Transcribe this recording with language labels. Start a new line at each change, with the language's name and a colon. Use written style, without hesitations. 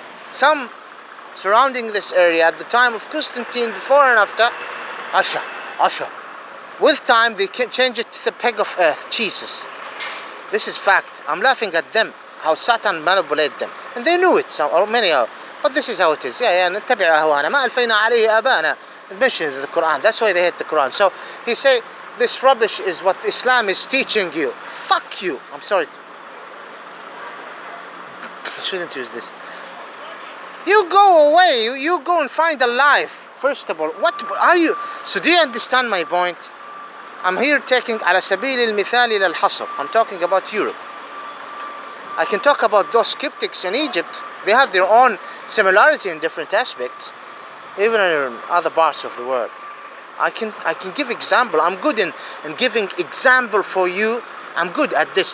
English: Some surrounding this area at the time of Constantine, before and after, Asha. With time they can change it to the peg of earth, Jesus. This is fact. I'm laughing at them, how Satan manipulated them. And they knew it, or many are. But this is how it is.
Arabic: نتبع أهوانا ما ألفينا عليه آباءنا.
English: It mentions the Quran. That's why they hate the Quran. So he say, this rubbish is what Islam is teaching you. Fuck you. I'm sorry. I shouldn't use this. You go away. You go and find a life first of all, what are you? So do you understand my point? I'm here taking
Arabic: على سبيل المثال إلى الحصر.
English: I'm talking about Europe. I can talk about those skeptics in Egypt. They have their own similarity in different aspects, even in other parts of the world. I can give example. I'm good in giving example for you. I'm good at this.